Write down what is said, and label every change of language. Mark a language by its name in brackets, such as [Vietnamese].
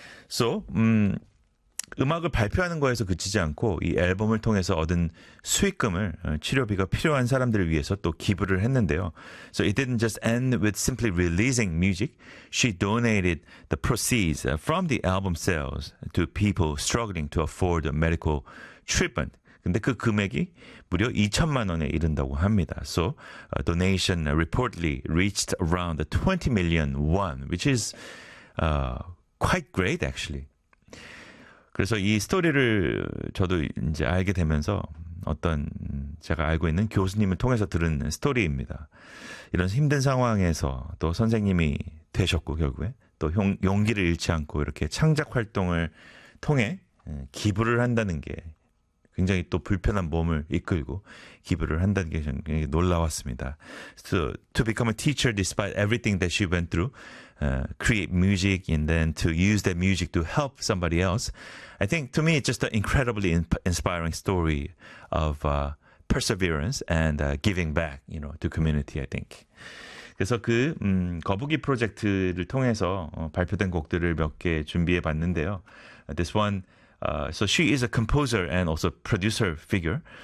[Korean] So, 음악을 발표하는 거에서 그치지 않고 이 앨범을 통해서 얻은 수익금을 치료비가 필요한 사람들을 위해서 또 기부를 했는데요. [English] So it didn't just end with simply releasing music. She donated the proceeds from the album sales to people struggling to afford medical treatment. [Korean] 근데 그 금액이 무려 2천만 원에 이른다고 합니다. [English] So, donation reportedly reached around 20 million won, which is quite great, actually. [Korean] 그래서 이 스토리를 저도 이제 알게 되면서 어떤 제가 알고 있는 교수님을 통해서 들은 스토리입니다. 이런 힘든 상황에서 또 선생님이 되셨고 결국에 또 용기를 잃지 않고 이렇게 창작 활동을 통해 기부를 한다는 게 굉장히 또 불편한 몸을 이끌고 기부를 한다는 게 굉장히 놀라웠습니다. [English] So, to become a teacher despite everything that she went through, create music and then to use that music to help somebody else. I think to me it's just an incredibly inspiring story of perseverance and giving back, you know, to community, I think. [Korean] 그래서 그 거북이 프로젝트를 통해서 발표된 곡들을 몇개 준비해 봤는데요. [English] This one, so she is a composer and also producer figure.